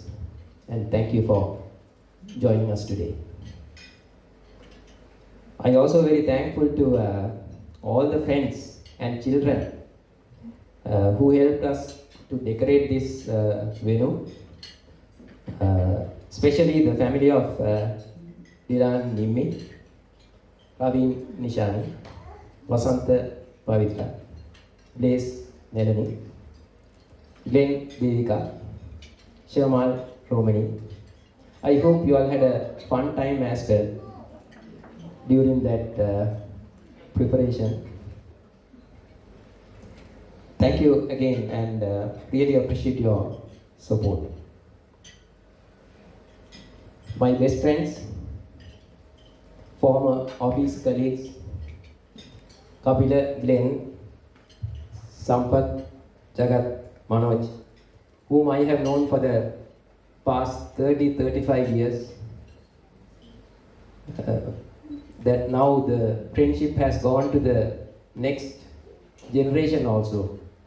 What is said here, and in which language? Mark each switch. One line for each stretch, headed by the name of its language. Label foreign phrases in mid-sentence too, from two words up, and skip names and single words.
English: And thank you for joining us today. I also very thankful to all the friends and children who helped us to decorate this venue, especially the family of Dilan Nimmi, Praveen Nishani, Vasanta Pavitra, Blaze Nalin, Glenn Devika, Shamal Romani. I hope you all had a fun time as well during that preparation. Thank you again and really appreciate your support. My best friends, former office colleagues, Kapila, Glenn, Sampath, Jagat, Manoj, whom I have known for the past 30-35 years, that now the friendship has gone to the next generation also.